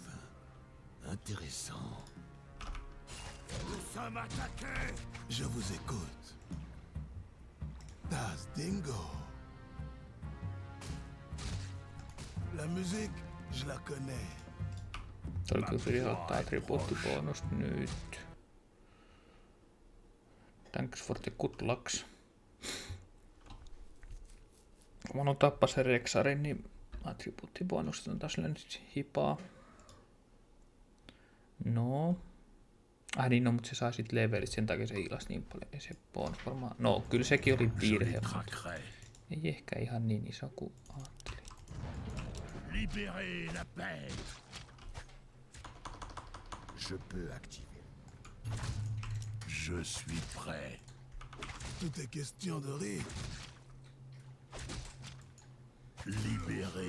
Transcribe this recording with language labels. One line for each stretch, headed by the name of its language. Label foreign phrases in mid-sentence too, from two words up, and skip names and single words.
French: Intéressant. Nous sommes attaqués! Je vous écoute. Das Dingo. La musique, je la connais.
Finnish: Tolkien ottaa attribuuttibonusta nyt.
English: Thanks for the good lucks.
Finnish: Kun mä tappaa sen Rexarin, niin attribuuttibonukset on taas nyt hipaa. No. Ah niin, no, mutta se saa sit levelit, sen takia se hiilas niin paljon. Ei se bonus varmaan. No, kyllä sekin oli virhe, mutta ei ehkä ihan niin iso kuin ajattelin.
French: Libérez la paix. Je peux activer. Je suis prêt. Tout est question de rythme. Libérez